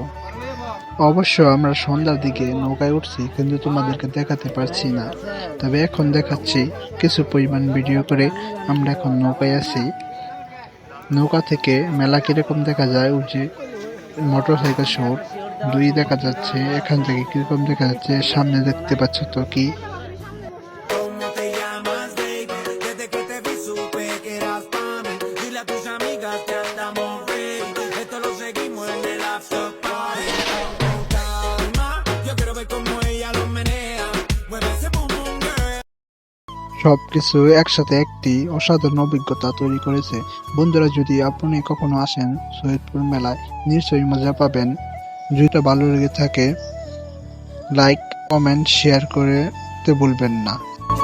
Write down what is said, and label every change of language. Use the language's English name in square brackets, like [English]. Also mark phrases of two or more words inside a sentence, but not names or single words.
[Bangla] অবশ্য আমরা সন্ধ্যার দিকে নৌকায় উঠছি, কিন্তু তোমাদেরকে দেখাতে পারছি না। তবে এখন দেখাচ্ছি কিছু পরিমাণ ভিডিও করে। আমরা এখন নৌকায় আছি। নৌকা থেকে মেলা কিরকম দেখা যায়, ওই যে [English] motor cycle show [Bangla] দুই দেখা যাচ্ছে। এখান থেকে কিরকম দেখা যাচ্ছে সামনে দেখতে পাচ্ছ তো কি। [Spanish] ¿Cómo te llamas, baby? Desde que te vi supe que eras pa' mí. Dile a tus amigas que andamos ready. Esto lo seguimos en el [English] after party. [Spanish] Con calma, yo quiero ver cómo ella lo menea. Mueve ese [English] boom boom girl. [Bangla] সবকিছু একসাথে একটি অসাধারণ অভিজ্ঞতা তৈরি করেছে। বন্ধুরা, যদি আপনি কখনো আসেন সৈয়দপুর মেলায়, নিশ্চয়ই মজা পাবেন। যদি ভালো লেগে থাকে, [English] like, comment, share [Bangla] করতে ভুলবেন না।